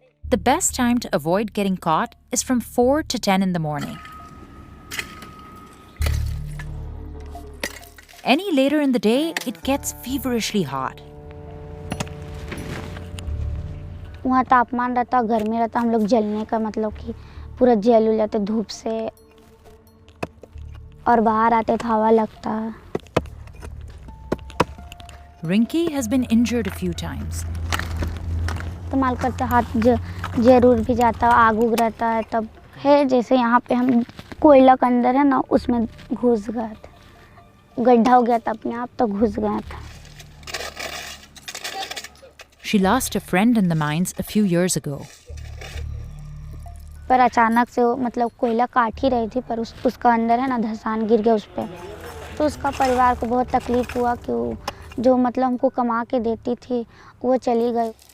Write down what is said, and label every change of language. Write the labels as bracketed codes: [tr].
[en] The best time to avoid getting caught is from 4 to 10 in the morning. Any later in the day, it gets feverishly hot. [hi] वहाँ तापमान रहता, घर में रहता, हम लोग जलने का मतलब कि पूरा जल हो जाते धूप से, और बाहर आते तो हवा लगता। [en] Rinki has been injured a few times. [hi] इस्तेमाल करते हाथ जरूर भी जाता, आग उग रहता है तब है। जैसे यहाँ पे हम कोयला के अंदर है ना, उसमें घुस गया था, गड्ढा हो गया था अपने आप, तो घुस गया था। [en] She lost a friend in the mines a few years ago. [hi] पर अचानक से वो मतलब कोयला काट ही रही थी, पर उसका अंदर है ना धंसान गिर गया उस पर, तो उसका परिवार को बहुत तकलीफ हुआ कि वो जो मतलब हमको कमा के देती थी वो चली गई।